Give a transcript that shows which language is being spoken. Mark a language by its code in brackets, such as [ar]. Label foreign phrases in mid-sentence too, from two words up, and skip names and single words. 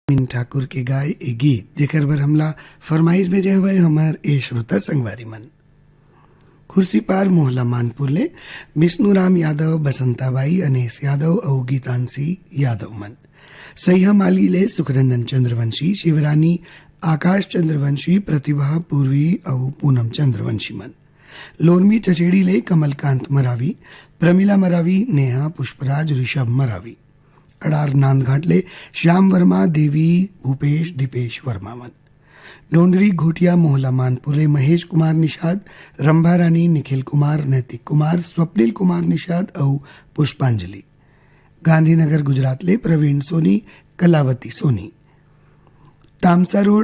[hne] मीन ठाकुर के गाय ए गीत जेकर बर हमला फरमाइश भेजे हुए हमार ए श्रोता संगवारी मन खुर्सी पार मोहला मानपुर ले विष्णुराम यादव, बसंताबाई, अनेस यादव और गीतांशी यादव मन सैया माली ले सुखरंजन चंद्रवंशी, शिवरानी आकाश चंद्रवंशी, प्रतिभा पूर्वी और पूनम चंद्रवंशी मन लोरमी चचेड़ी ले कमलकांत मरावी, प्रमिला मरावी, नेहा, पुष्पराज, ऋषभ मरावी अडार नांदघाट ले श्याम वर्मा, देवी, भूपेश, दीपेश वर्मा मन डोंडरी घोटिया मोहला मानपुर ले महेश कुमार निषाद, रंभा रानी, निखिल कुमार, नैतिक कुमार, स्वप्निल कुमार निषाद और पुष्पांजलि गांधीनगर गुजरात ले प्रवीण सोनी, कलावती सोनी तामसा रोड